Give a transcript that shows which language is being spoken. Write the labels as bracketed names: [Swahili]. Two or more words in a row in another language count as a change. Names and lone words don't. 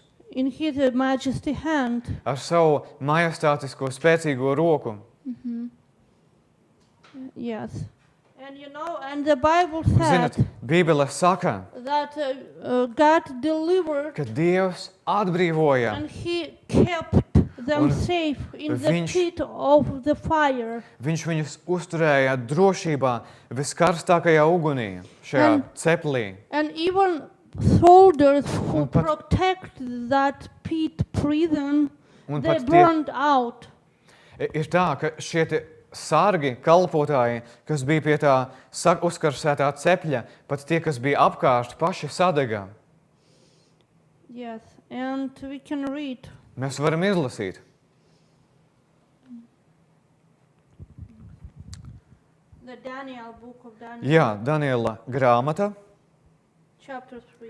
[English] in His majesty hand. [Latvian] ar savu majestātisko spēcīgo roku. [English] Yes. And the Bible [Latvian] Un, [English] said [Latvian] zinat, Bībele saka, [English] that God delivered [Latvian] ka Dievs atbrīvoja [English] and He kept them [Latvian] Un [English] safe in the [Latvian] viņš- [English] pit of the fire. [Latvian] Viņš viņus uzturēja drošībā viskarstākajā ugunī, šajā Un- ceplī. [English] And even soldiers who [Latvian] Un pat- [English] protect that pit prison, [Latvian] Un [English] they [Latvian] pat tie, [English] burned out. [Latvian] ir tā, ka šie te sargi, kalpotāji, kas bija pie tā uzkarsētā cepļa, pat tie, kas bija apkārt, paši sadega. [English] Yes, and we can read. [Latvian] Mēs varam izlasīt. [English] The Daniel book of Daniel, [Latvian] Jā, Daniela grāmata, [English] chapter 3.